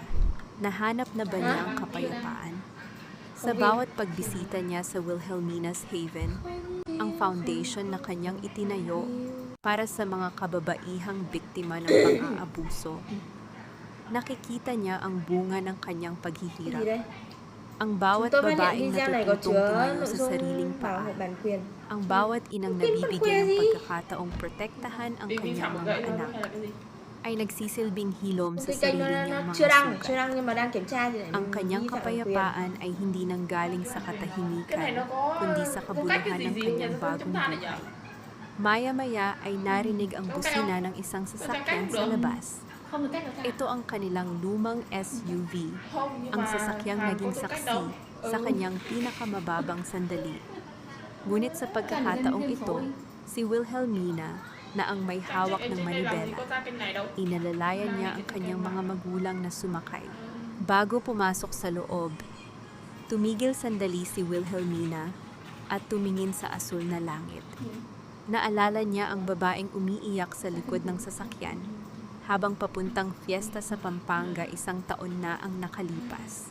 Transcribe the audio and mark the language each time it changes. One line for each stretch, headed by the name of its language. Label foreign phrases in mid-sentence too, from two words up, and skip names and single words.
Filipino: Nahanap na ba niya ang kapayapaan? Sa bawat pagbisita niya sa Wilhelmina's Haven, ang foundation na kanyang itinayo para sa mga kababaihang biktima ng pang-aabuso, nakikita niya ang bunga ng kanyang paghihirap. Ang
Vietnamese: Chúng
Filipino: bawat
Vietnamese: tôi phát hiện
Filipino: babaeng
Vietnamese: video này có
Filipino: natututong
Vietnamese: chứa
Filipino: tumayo
Vietnamese: nội
Filipino: sa
Vietnamese: dung
Filipino: sariling
Vietnamese: bảo
Filipino: paa.
Vietnamese: hộ bản quyền.
Filipino: Ang bawat inang
Vietnamese: Cái bản
Filipino: nabibigyan
Vietnamese: quyền
Filipino: ng
Vietnamese: gì?
Filipino: pagkakataong protektahan ang
Vietnamese: Vì vi
Filipino: kanyang
Vietnamese: phạm một
Filipino: mga
Vietnamese: gậy thôi
Filipino: anak
Vietnamese: hay là cái gì?
Filipino: ay nagsisilbing hilom sa
Vietnamese: Cái kênh
Filipino: sarili
Vietnamese: nó
Filipino: niyang
Vietnamese: chưa
Filipino: mga
Vietnamese: đăng
Filipino: sugat.
Vietnamese: nhưng mà đang kiểm tra thì lại
Filipino: Ang kanyang
Vietnamese: vi phạm bản quyền.
Filipino: kapayapaan ay hindi nanggaling sa
Vietnamese: Cái này
Filipino: katahimikan,
Vietnamese: nó có
Filipino: kundi sa
Vietnamese: phong cách
Filipino: kabuluhan
Vietnamese: cái
Filipino: ng
Vietnamese: gì gì nhỉ?
Filipino: kanyang
Vietnamese: Sao không
Filipino: bagong
Vietnamese: chúng ta lại
Filipino: buhay.
Vietnamese: vậy?
Filipino: Maya-maya ay narinig ang busina ng isang sasakyan sa labas.
Vietnamese: Không được cách nào
Filipino: Ito ang kanilang lumang SUV,
Vietnamese: Không, nhưng
Filipino: ang
Vietnamese: mà
Filipino: sasakyang
Vietnamese: Hàn
Filipino: naging
Vietnamese: có cách
Filipino: saksi
Vietnamese: đâu.
Filipino: sa kanyang pinakamababang sandali. Ngunit sa pagkakataong ito, si Wilhelmina, na ang may hawak ng manibela,
Vietnamese: Có ra kênh này đâu.
Filipino: inalalayan niya ang kanyang mga magulang na sumakay. Bago pumasok sa loob, tumigil sandali si Wilhelmina at tumingin sa asul na langit. Naalala niya ang babaeng umiiyak sa likod ng sasakyan habang papuntang fiesta sa Pampanga 1 taon na ang nakalipas.